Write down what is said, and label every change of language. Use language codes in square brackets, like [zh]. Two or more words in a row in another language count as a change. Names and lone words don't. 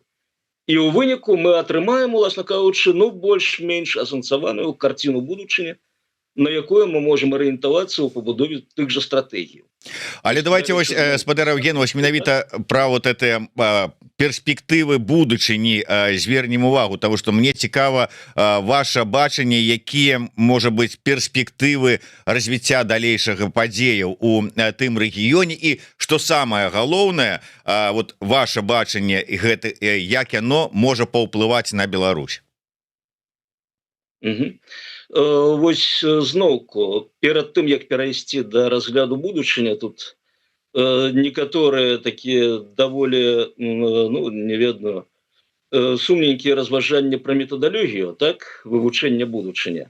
[be] І ў выніку мы атрымаем, уласна кажучы, ну больш-менш асэнсаваную карціну будучыні, на якое мы можем арыентавацца ў пабудове тых жа стратэгій. Але давайте вось спадар Евген, вось менавіта пра [ru] вот это [be] перспектывы будучыні звернем увагу, [ru] того что мне [be] цікава ваше бачанне, якія можа быть перспектывы развіцця далейшага падзеяў у тым рэгіёне, і [ru] что самое [be] галоўнае, вот ваше бачанне і гэта як яно можа паўплываць на Беларусь. Вось зноўку перад тым як перайсці да разгляду будучыня, тут некаторыя такія даволі не ведаю сумненькія разважанні пра метадалогію, так, вывучэння будучыня.